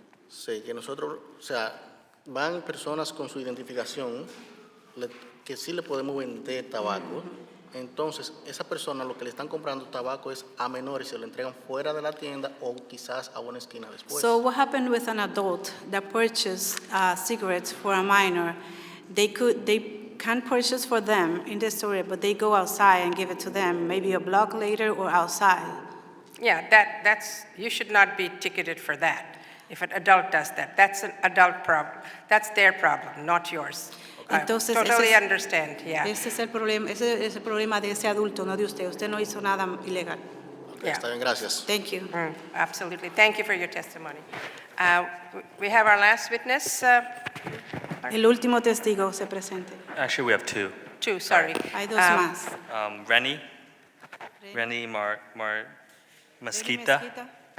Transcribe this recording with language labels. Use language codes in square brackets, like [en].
[es] Sí, que nosotros, van personas con su identificación que sí le podemos vender tabaco. Entonces, esa persona lo que le están comprando tabaco es a menores y se lo entregan fuera de la tienda o quizás a una esquina después. [en] So what happened with an adult that purchased cigarettes for a minor? They can purchase for them in the store, but they go outside and give it to them, maybe a block later or outside. Yeah, that's, you should not be ticketed for that. If an adult does that, that's an adult problem. That's their problem, not yours. [es] Entonces, [en] Totally understand, yeah. [es] Ese es el problema de ese adulto, no de usted. Usted no hizo nada ilegal. [en] Yeah. [es] Está bien, gracias. [en] Thank you. Absolutely. Thank you for your testimony. We have our last witness. [es] El último testigo se presente. [en] Actually, we have two. Two, sorry. [es] Hay dos más. [en] Renny Mesquita. Mesquita.